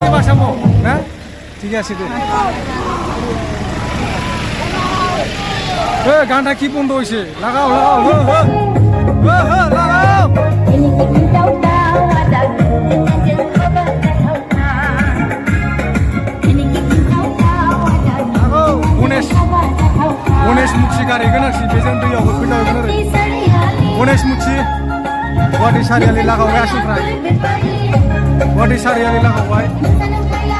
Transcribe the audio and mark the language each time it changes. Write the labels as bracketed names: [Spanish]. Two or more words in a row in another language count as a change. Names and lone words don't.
[Bangla] বাসামো না ঠিক আছে দে গানটা কি বন্ধ হয়েছে লাগাও লাগাও [Bodo] লাগাও गणेश मुखी गारि गोनांथि बेजों दैयाव फैलायगोन आरो गणेश मुखी गुवाहाटी सारियालि लागावबाय आसिफ्रा गुवाहाटी सारियालि लागावबाय